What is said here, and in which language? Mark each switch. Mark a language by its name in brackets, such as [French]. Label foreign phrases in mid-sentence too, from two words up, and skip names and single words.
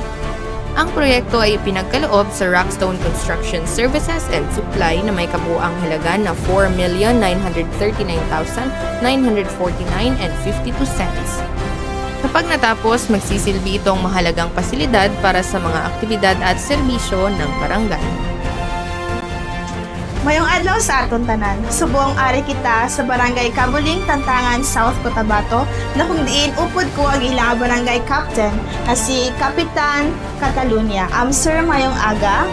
[Filipino] Ang proyekto ay pinagkaloob sa Rockstone Construction Services and Supply na may kabuuang halaga na 4,939,949.52. Kapag natapos, magsisilbi itong mahalagang pasilidad para sa mga aktibidad at serbisyo ng barangay. [Hiligaynon] Mayong adlaw sa aton tanan. Subong ari kita sa Barangay Kabuling, Tantangan, South Cotabato na kung diin upod ko ang ilang barangay captain na si Kapitan Catalunya. Sir, mayong aga.